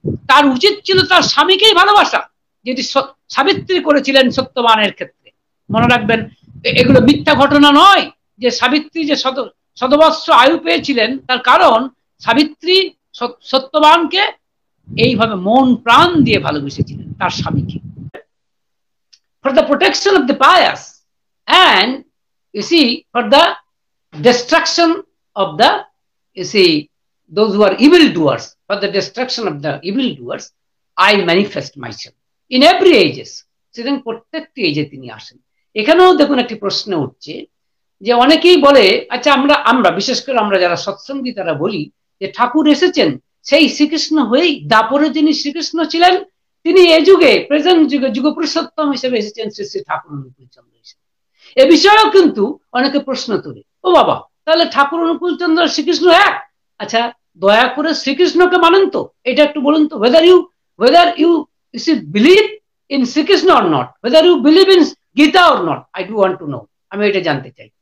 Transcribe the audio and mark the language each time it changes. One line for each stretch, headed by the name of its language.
Bangla: তার উচিত ছিল তার স্বামীকেই ভালোবাসা, যেটি সাবিত্রী করেছিলেন সত্যবানের ক্ষেত্রে। মনে রাখবেন, এগুলো মিথ্যা ঘটনা নয় যে সাবিত্রী যে শতবৎসর আয়ু পেয়েছিলেন তার কারণ সাবিত্রী সত্যবানকে এইভাবে মন প্রাণ দিয়ে ভালোবেসেছিলেন তার স্বামীকে।
English: For the protection of the pious and you see for the destruction of the you see those who are evil doers, for the destruction of the evil doers I manifest myself in every ages.
Bangla: সেদিন প্রত্যেকটি এজে তিনি আসেন। এখানেও দেখুন একটি প্রশ্ন উঠছে যে অনেকেই বলে আচ্ছা আমরা বিশেষ করে আমরা যারা সৎসঙ্গী তারা বলি যে ঠাকুর এসেছেন সেই শ্রীকৃষ্ণ হয়েই, দাপরে যিনি শ্রীকৃষ্ণ ছিলেন তিনি এ যুগে প্রেজেন্ট যুগে যুগপুরুষোত্তম হিসেবে এসেছেন শ্রী শ্রী ঠাকুর অনুকূল চন্দ্র হিসেবে। এ বিষয়েও কিন্তু অনেকে প্রশ্ন তোলে, ও বাবা তাহলে ঠাকুর অনুকূল চন্দ্র শ্রীকৃষ্ণ এক? আচ্ছা দয়া করে শ্রীকৃষ্ণকে মানেন তো, এটা একটু বলুন তো,
English: whether you believe in Shrikrishna or not, whether you believe in Gita or not, I do want to know,
Bangla: আমি এটা জানতে চাই।